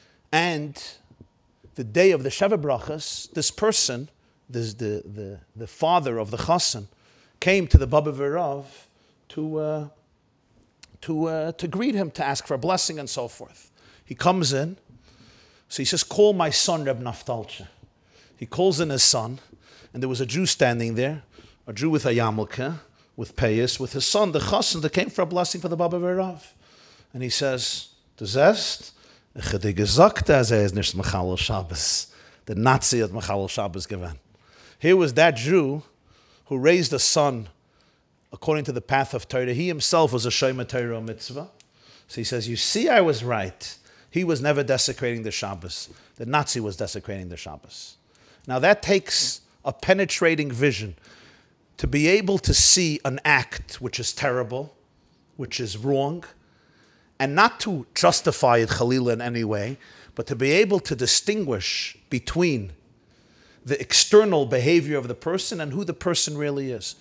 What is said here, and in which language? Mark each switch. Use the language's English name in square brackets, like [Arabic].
[English] And the day of the Sheva Brachas, this person, the father of the Chassan, came to the Baba Verav to greet him, to ask for a blessing and so forth. He comes in. So he says, call my son Reb Naftolsha. He calls in his son. And there was a Jew standing there, a Jew with a yarmulke, with payas, with his son, the Chassan, that came for a blessing for the Baba Verav. [German] And he says, du siehst, ich habe dir gesagt, ist nicht Mechalel Shabbos. The Nazi hat Mechalel Shabbos given. [English] Here was that Jew who raised a son according to the path of Torah. He himself was a Shomer Torah mitzvah. So he says, you see, I was right. He was never desecrating the Shabbos. The Nazi was desecrating the Shabbos. Now that takes a penetrating vision to be able to see an act which is terrible, which is wrong, and not to justify it, Khalila, in any way, but to be able to distinguish between the external behavior of the person and who the person really is.